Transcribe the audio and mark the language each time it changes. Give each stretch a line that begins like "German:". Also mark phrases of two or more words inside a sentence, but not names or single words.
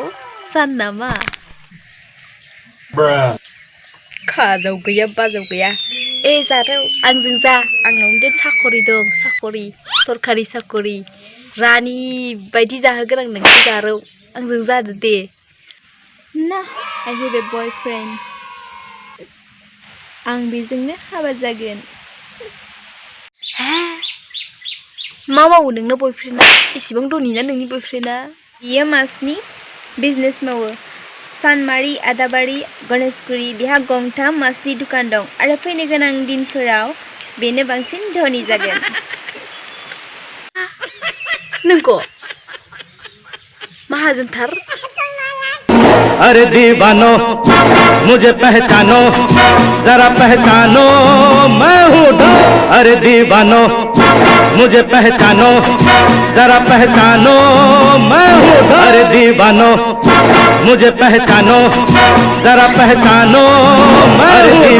Bodo: जानो नामा? खाजाव गैया बाजाव गैया। ए जारौ आंजों जा, आंनावनो देन साखरि दं, साखरि सरखारि साखरि रानि बायदि जाहोगोन आं नोंखौ जारौ। आंजों जादो दे। ना
English: I have a boyfriend.
Bodo: आं बेजोंनो हाबा जागोन। मा मावो नोंना बयफ्रेन्डआ? एसेबां धनि ना नोंनि बयफ्रेन्डआ? बियो मासनि बिजनेस मावो। सानमारि, आदाबारि, गणेशगुरि बिहा गंथाम मासनि दुखान दं आरो फैनो गोनां दिनफोराव बेनो बांसिन धनि जागोन। नोंगौ? माहाजोनथार?
Hindi: अरे दीवानो मुझे पहचानो, जरा पहचानो मैं हूँ डॉन। अरे दीवानो मुझे पहचानो, जरा पहचानो मैं हूँ डॉन। अरे दीवानो मुझे पहचानो, जरा पहचानो मैं हूँ डॉन।